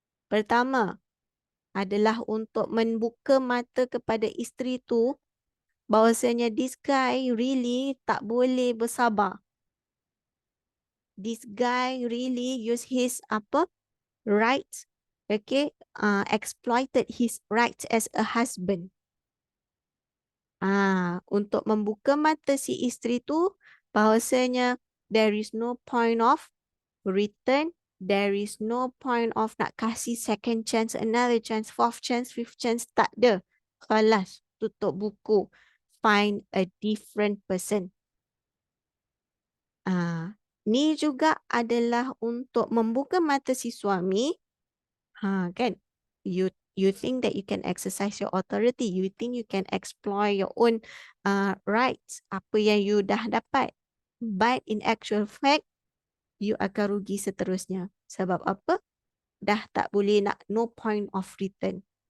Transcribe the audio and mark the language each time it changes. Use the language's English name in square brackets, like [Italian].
[Malay] Pertama adalah untuk membuka mata kepada isteri tu bahawasanya [English] this guy really [Malay] tak boleh bersabar. [English] This guy really use his rights, okay, exploited his rights as a husband. [Malay] Untuk membuka mata si isteri tu bahawasanya [English] there is no point of return, there is no point of [Malay] nak kasih [English] second chance, another chance, fourth chance, fifth chance, [Malay] tak ada. Kelas, tutup buku. [English] Find a different person. [Malay] Ni juga adalah untuk membuka mata si suami. Kan? [English] You think that you can exercise your authority. You think you can explore your own rights. [Malay] Apa yang you dah dapat. [English] But in actual fact, [Malay] you akan rugi seterusnya. Sebab apa? Dah tak boleh nak, [English] no point of return.